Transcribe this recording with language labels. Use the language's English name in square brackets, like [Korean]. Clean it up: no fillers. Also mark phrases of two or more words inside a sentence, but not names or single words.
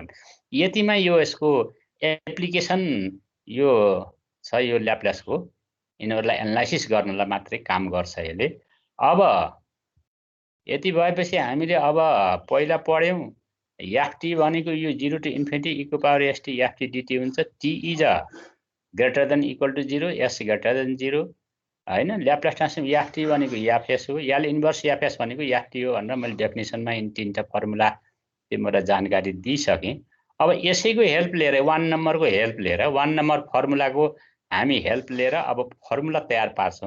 [Nepali] यतिमा यो यसको एप्लिकेसन यो छ यो ल्याप्लासको, यिनीहरूलाई एनालाइसिस गर्नलाई मात्रै काम गर्छ यसले। अब यति भएपछि हामीले अब पहिला पढ्यौं एफटी भनेको यो 0 [English] to infinity [Nepali] e को पावर st ft dt हुन्छ। [English] t is greater than equal to 0, s greater than 0 हैन। Laplace transform ft [Nepali] भनेको fs हो, [English] l inverse fs [Nepali] भनेको ft हो भनेर मैले डेफिनेसनमा यिन तीनटा फर्मुला तिमीलाई जानकारी दिइसकेँ। अब यसैको हेल्प लिएर 1 नम्बरको हेल्प लिएर 1 नम्बर फर्मुलाको हामी हेल्प लिएर अब फर्मुला तयार पार्छौं।